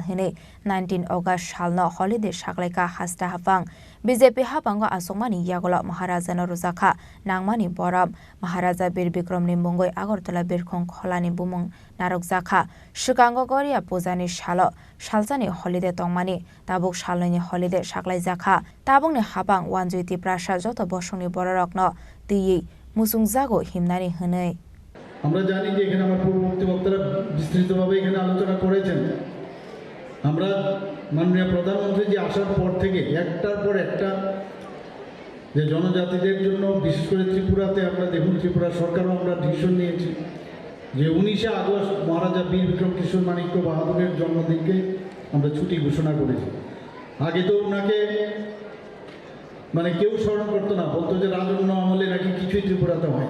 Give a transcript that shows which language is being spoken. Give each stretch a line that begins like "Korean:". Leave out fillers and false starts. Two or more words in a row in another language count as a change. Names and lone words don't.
Kok Borok: hine 19 August salno holiday saklaika hasta hapang BJP hapango asongmani yagola Maharaja Naruzakha nangmani boram Maharaja Bir Bikram ni mungoi Agartala Birkhong kholani bumung narokjakha shukango goria pujani salo saljani holiday tongmani tabuk salni holiday saklai jakha tabungni hapang Wanjoti Prasad joto bosongni bororokno tui musungjago himnani hwnei
Bangla: আমরা জানি যে এখানে আমার পূর্ববর্তী বক্তারা বিস্তৃতভাবে এখানে আলোচনা করেছেন আমরা মাননীয় প্রধানমন্ত্রী যে আসার পর থেকে একটার পর একটা যে জনজাতিদের জন্য বিশেষ করে ত্রিপুরাতে আমরা দেখুন ত্রিপুরা সরকারও আমরা ডিসিশন নিয়েছি যে 19 আগস্ট মহারাজা বীর বিক্রম কিশোর মাণিক্য বাহাদুরের জন্মদিনকে আমরা ছুটি ঘোষণা করেছি আগে তো ওনাকে মানে কেউ স্মরণ করতো না, বলতো যে রাজন্য আমলে নাকি কিছুই ত্রিপুরাতে হয়।